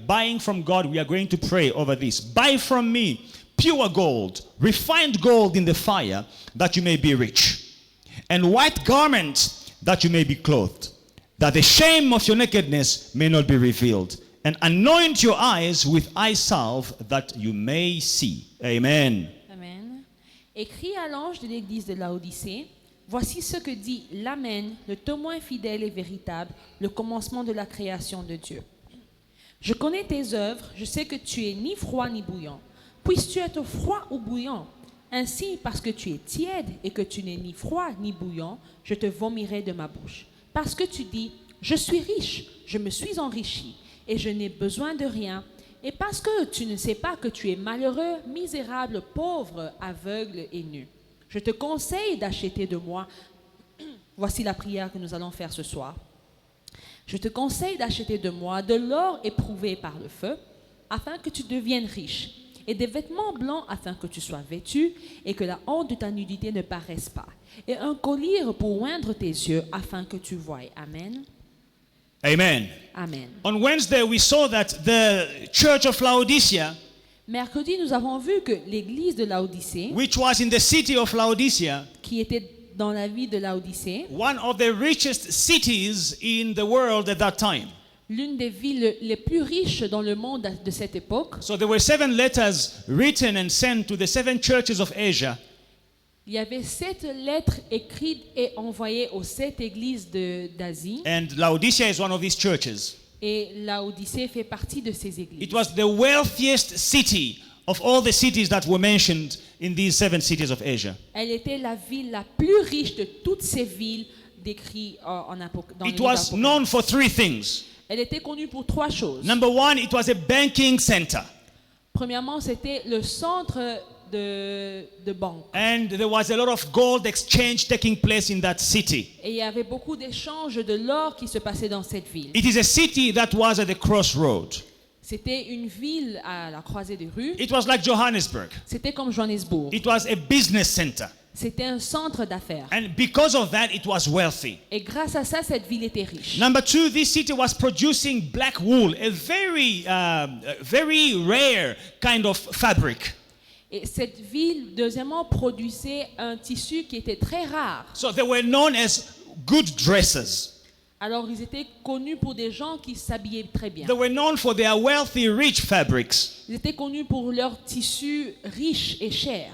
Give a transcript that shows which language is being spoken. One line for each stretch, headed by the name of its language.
English: Buying from God, we are going to pray over this. Buy from me pure gold, refined gold in the fire, that you may be rich, and white garments, that you may be clothed, that the shame of your nakedness may not be revealed, and anoint your eyes with eye salve, that you may see. Amen. Amen.
French: Écrit à l'ange de l'église de Laodicée, voici ce que dit l'Amen, le témoin fidèle et véritable, le commencement de la création de Dieu. Je connais tes œuvres, je sais que tu es ni froid ni bouillant. puisses-tu être froid ou bouillant. Ainsi, parce que tu es tiède et que tu n'es ni froid ni bouillant, je te vomirai de ma bouche. Parce que tu dis, je suis riche, je me suis enrichi, et je n'ai besoin de rien. Et parce que tu ne sais pas que tu es malheureux, misérable, pauvre, aveugle et nu. Je te conseille d'acheter de moi. Voici la prière que nous allons faire ce soir. Je te conseille d'acheter de moi de l'or éprouvé par le feu, afin que tu deviennes riche, et des vêtements blancs afin que tu sois vêtu, et que la honte de ta nudité ne paraisse pas, et un collier pour oindre tes yeux, afin que tu voies. Amen. Amen. Amen.
English: On Wednesday, we saw that the church of Laodicea,
French: Mercredi, nous avons vu que l'église de Laodicée,
English: which was in the city of Laodicea,
French: qui était dans la ville de Laodicée,
English: one of the richest cities in the world at that time.
French: l'une des villes les plus riches dans le monde de cette époque.
English: So there were 7 letters written and sent to the 7 churches of Asia.
French: Il y avait 7 lettres écrites et envoyées aux 7 églises d'Asie.
English: And Laodicea is one of these churches.
French: Et Laodicée fait partie de ces églises.
English: It was the wealthiest city of all the cities that were mentioned in these 7 cities of Asia.
French: Elle était la ville la plus riche de toutes ces villes décrites dans le
English: It
French: livre
English: was
French: d'Apocalypse.
English: known for 3 things.
French: Elle était connue pour 3 choses.
English: Number 1, it was a banking center.
French: Premièrement, c'était le centre de banque.
English: And there was a lot of gold exchange taking place in that city.
French: Et il y avait beaucoup d'échanges de l'or qui se passaient dans cette ville.
English: It is a city that was at the crossroad.
French: C'était une ville à la croisée des rues.
English: It was like Johannesburg.
French: C'était comme Johannesburg.
English: It was a business center.
French: C'était un centre d'affaires.
English: And because of that, it was wealthy.
French: Et grâce à ça, cette ville était riche.
English: Number 2, this city was producing black wool, a very rare kind of fabric.
French: Et cette ville, deuxièmement, produisait un tissu qui était très rare.
English: So they were known as good dressers.
French: Alors, ils étaient connus pour des gens qui s'habillaient très bien.
English: They were known for their wealthy, rich fabrics.
French: Ils étaient connus pour leurs tissus riches et chers.